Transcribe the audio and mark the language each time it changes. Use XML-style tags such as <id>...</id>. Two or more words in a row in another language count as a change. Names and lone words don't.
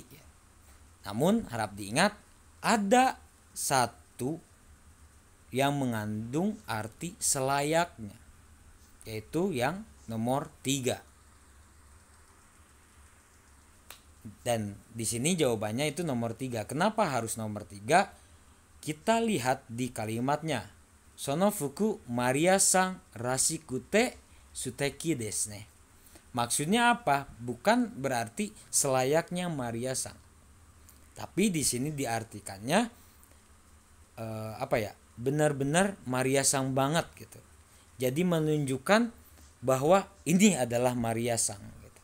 <id>Namun harap diingat ada satu yang mengandung arti selayaknya, yaitu yang nomor 3. Dan di sini jawabannya itu nomor 3. Kenapa harus nomor 3? Kita lihat di kalimatnya.</id> <ja>その服マリアさんらしくて素敵ですね.</ja> <id>Maksudnya apa? Bukan berarti selayaknya Maria sang. Tapi di sini diartikannya benar-benar Maria sang banget gitu. Jadi menunjukkan bahwa ini adalah Maria sang gitu.</id>